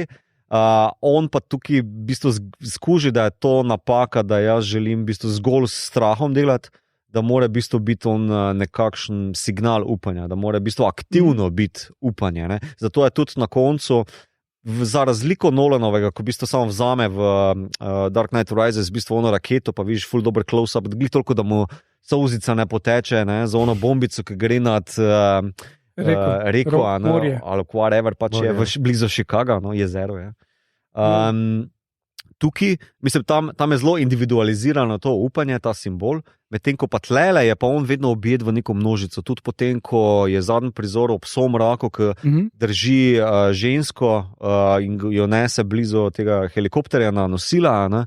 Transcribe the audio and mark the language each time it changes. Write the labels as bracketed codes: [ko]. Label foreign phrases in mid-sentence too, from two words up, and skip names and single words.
[sl] On pa tukaj v bistvu skuži, da je to napaka, da jaz želim v bistvu zgolj s strahom delati, da mora v bistvu biti on nekakšen signal upanja, da mora v bistvu aktivno biti upanje. Ne? Zato je tudi na koncu, za razliko Nolanovega, ko v bistvu samo vzame v Dark Knight Rises v bistvu ono raketo, pa vidiš full dober close-up, glih toliko, da mu solzica ne poteče, ne? Za ono bombico, ki gre nad reko, ali whatever, pač je blizu Chicaga, no, jezero je. Tukaj, mislim, tam je zelo individualizirano to upanje, ta simbol, medtem ko pa tlele je pa on vedno objet v neko množico, tudi potem, ko je zadnji prizor ob somraku, ki drži žensko in jo nese blizu tega helikopterja na nosila, ne?